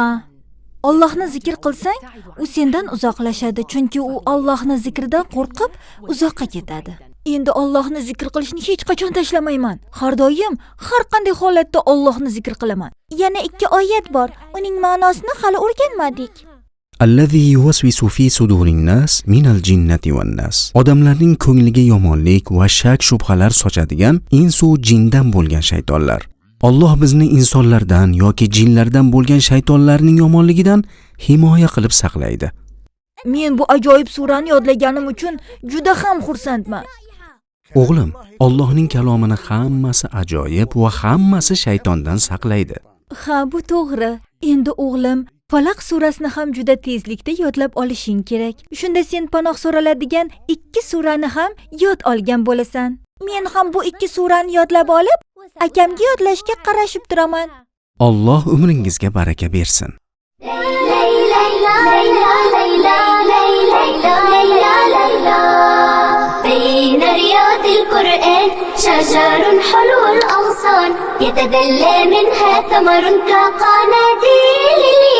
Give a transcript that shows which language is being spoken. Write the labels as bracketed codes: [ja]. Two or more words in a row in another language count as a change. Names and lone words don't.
[uz] Allohni zikr qilsang, u sendan uzoqlashadi, chunki u Allohni zikridan qo'rqib uzoqqa ketadi. Endi Allohni zikr qilishni hech qachon tashlamayman. Har doim, har qanday holatda Allohni zikr qilaman. Yana ikki oyat bor. Uning ma'nosini hali o'rganmadik. [ar] الذي يوسوس في صدور الناس من الجنة والناس. [uz] Odamlarning ko'ngliga yomonlik va shak shubhalar sochadigan insu jindan bo'lgan shaytonlar. Alloh bizni insonlardan yoki jinlardan bo'lgan shaytonlarning yomonligidan himoya qilib saqlaydi. Men bu ajoyib surani yodlaganim uchun juda ham xursandman. O'g'lim, Allohning kalomini hammasi ajoyib va hammasi shaytondan saqlaydi. Ha, bu to'g'ri. Endi o'g'lim, Falaq surasini ham juda tezlikda yodlab olishing kerak. Shunda sen panoh so'raladigan ikki surani ham yod olgan bo'lasan. Men ham bu ikki surani yodlab olib, akamga yodlashga qarashib turaman. Alloh umringizga baraka bersin. [ar] لا إله ليلى ليلى ليلى ليلى ليلى بين رياض القرآن شجر حلو الأغصان يتدلى منها ثمر كقناديل